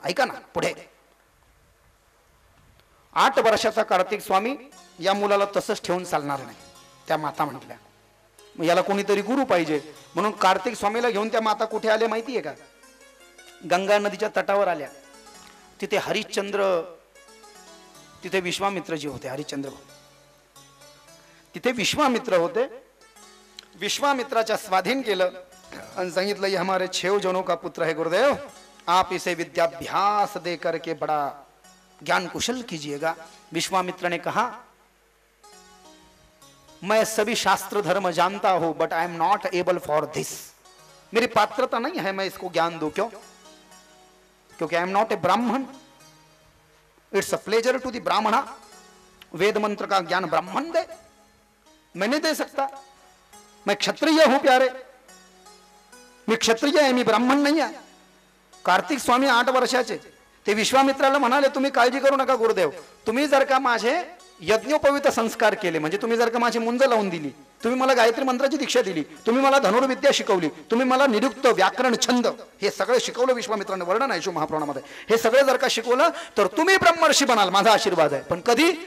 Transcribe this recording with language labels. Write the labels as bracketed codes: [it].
[mr] ऐका ना पुढे, 8 वर्षाचा कार्तिक स्वामी, या मुलाला तसंच ठेवून चालणार नाही। त्या माता म्हटल्या, मग याला कोणीतरी गुरु पाहिजे, म्हणून कार्तिक स्वामीला घेऊन त्या माता कुठे आल्या माहितीये का? गंगा नदीच्या तटावर आल्या। तिथे हरिश्चंद्र, तिथे विश्वामित्रजी होते। हरिश्चंद्र, तिथे विश्वामित्र होते। विश्वामित्राच्या स्वाधीन केलं आणि सांगितलं, [hi] ये हमारे 6 जनों का पुत्र है गुरुदेव, आप इसे विद्याभ्यास दे करके बड़ा ज्ञान कुशल कीजिएगा। विश्वामित्र ने कहा, मैं सभी शास्त्र धर्म जानता हूं, [en] But I am not able for this. [hi] मेरी पात्रता नहीं है मैं इसको ज्ञान दूं। क्यों? क्योंकि [en] I am not a Brahmin. It's a pleasure to the Brahmana. [hi] वेद मंत्र का ज्ञान ब्राह्मण दे, मैं नहीं दे सकता। मैं क्षत्रिय हूं प्यारे, [mr] मी क्षत्रिय आहे, मी ब्राह्मण नाही आहे। कार्तिक स्वामी 8 वर्षाचे, ते विश्वामित्राला म्हणाले, तुम्ही काळजी करू नका गुरुदेव, तुम्ही जर का माझे यज्ञोपवित संस्कार केले, म्हणजे तुम्ही जर का माझी मुंज लावून दिली, तुम्ही मला गायत्री मंत्राची दीक्षा दिली, तुम्ही मला धनुर्विद्या शिकवली, तुम्ही मला निरुक्त, व्याकरण, छंद हे सगळं शिकवलं विश्वामित्राने, वर्णन आहे शिव महापुराणामध्ये, हे सगळं जर का शिकवलं तर तुम्ही ब्रह्मर्षी बनाल, माझा आशीर्वाद आहे। पण कधी?